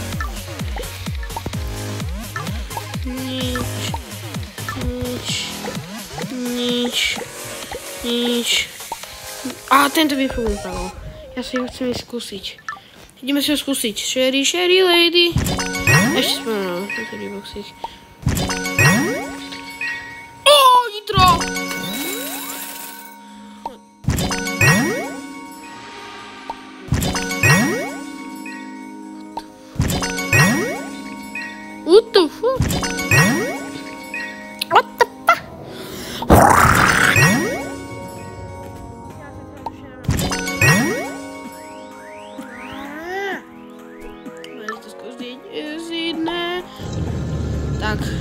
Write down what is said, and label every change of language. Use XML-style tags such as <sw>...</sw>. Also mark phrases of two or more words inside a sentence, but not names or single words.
<sk>A tento výfuk mi padol. Ja si ho chcem skúsiť. Ideme si ho skúsiť. Sherry lady. Ešte spomenul. Tento reboxík. Nitro!</sk> <en>What the fuck?</en> <sk>Tak.</sk>